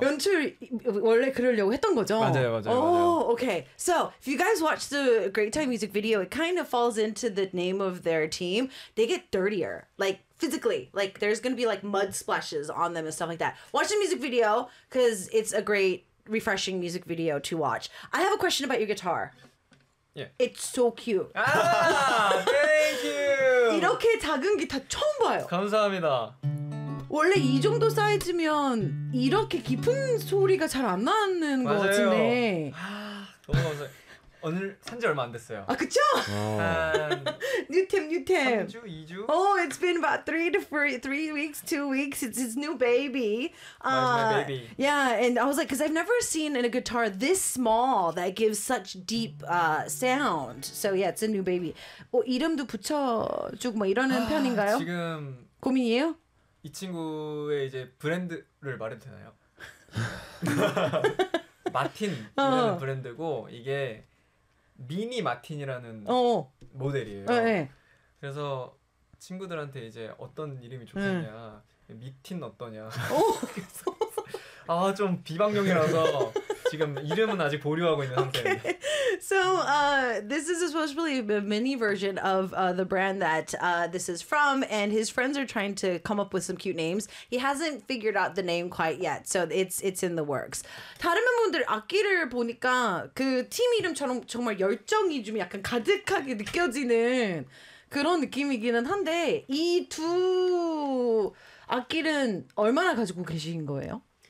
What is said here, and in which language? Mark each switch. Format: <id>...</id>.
<ko>연출 원래 그러려고 했던 거죠? 맞아요, 맞아요. Oh,</ko> <en>Okay. So, if you guys watch the Great Time music video, it kind of falls into the name of their team. They get dirtier, like physically. Like, there's going to be like mud splashes on them and stuff like that. Watch the music video because it's a great, refreshing music video to watch. I have a question about your guitar. Yeah. It's so cute. Ah, thank you.</en> <ko>이렇게 작은 기타 처음 봐요. 감사합니다. 원래 이 정도 사이즈면 이렇게 깊은 소리가 잘 안 나는 것 같은데. 맞아요. 너무 감사해. 오늘 산 지 얼마 안 됐어요. 아, 그쵸? 뉴템, 뉴템. 3주, 2주?</ko> <en>Oh, it's been about 3 weeks, 2 weeks. It's his new baby. My baby. Yeah, and I was like, because I've never seen in a guitar this small that gives such deep sound. So yeah, it's a new baby.</en> <ko>뭐 이름도 붙여주고 뭐 이러는 편인가요? 지금 고민이에요? 이 친구의 이제 브랜드를 말해도 되나요? 마틴이라는 브랜드고 이게 미니 마틴이라는 모델이에요. 네. 그래서 친구들한테 이제 어떤 이름이 좋겠냐, 미틴 어떠냐. 아, 좀 비방용이라서 지금 이름은 아직 보류하고 있는 상태예요.</ko> <en>Okay. So this is supposedly a mini version of the brand that this is from, and his friends are trying to come up with some cute names. He hasn't figured out the name quite yet, so it's in the works.</en> <ko>다른 멤버들 악기를 보니까 그 팀 이름처럼 정말 열정이 좀 약간 가득하게 느껴지는 그런 느낌이기는 한데 이 두 악기는 얼마나 가지고 계신 거예요?</ko>